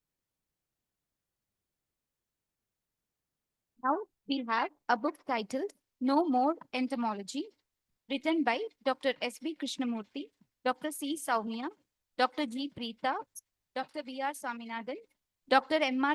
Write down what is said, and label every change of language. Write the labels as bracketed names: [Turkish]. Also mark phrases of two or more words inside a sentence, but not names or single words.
[English] Now we have a book titled No More Entomology, written by Dr. S.B. Krishnamurthy, Dr. C. Soumya, Dr. G. Preeta, Dr. B.R. Swaminathan, Dr. M.R.